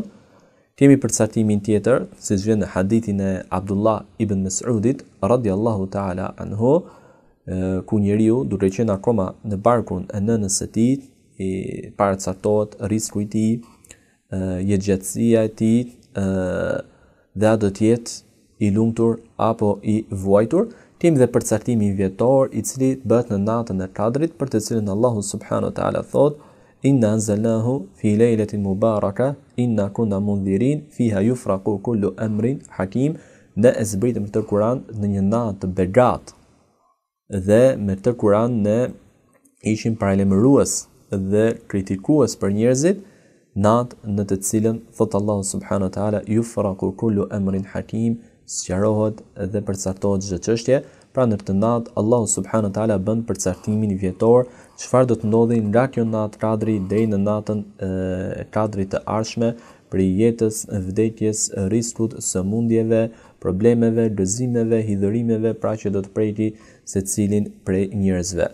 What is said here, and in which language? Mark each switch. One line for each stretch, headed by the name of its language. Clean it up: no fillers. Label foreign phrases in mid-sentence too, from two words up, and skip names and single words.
Albanian: Kemi përcaktimin tjetër, siç vjen në hadithin e Abdullah ibn Mas'udit
Arabic: رضي الله تعالى عنه,
Albanian: ku njeriu duke qenë akoma në barkun e nënës së tij, i paracaktohet risku i tij, jetëgjatësia e tij, dhe a do të jetë i lumtur apo i vuajtur. Kemi dhe përcaktimin vjetor i cili bëhet në natën e Kadrit, për të cilën Allahu
Arabic: سبحانه وتعالى
Albanian: thot:
Arabic: إنا أنزلناه في ليلة مباركة إنا كنا منذرين فيها يفرق كل أمر حكيم.
Albanian: Ne e zbritëm këtë Kur'an në një natë të begat. Dhe me këtë Kur'an ne ishim paralajmërues dhe kritikues për njerëzit, natë në të cilën thot Allahu
Arabic: سبحانه وتعالى يفرق كل أمر حكيم,
Albanian: sqarohet dhe përcaktohet çdo çështje. Pra në këtë natë Allahu
Arabic: سبحانه وتعالى
Albanian: bën përcaktimin vjetor, çfarë do të ndodhi nga kjo natë Kadri deri në natën e Kadrit të ardhshme, për jetës, vdekjes, riskut, sëmundjeve, problemeve, gëzimeve, hidhërimeve, pra që do të preki secilin prej njerëzve.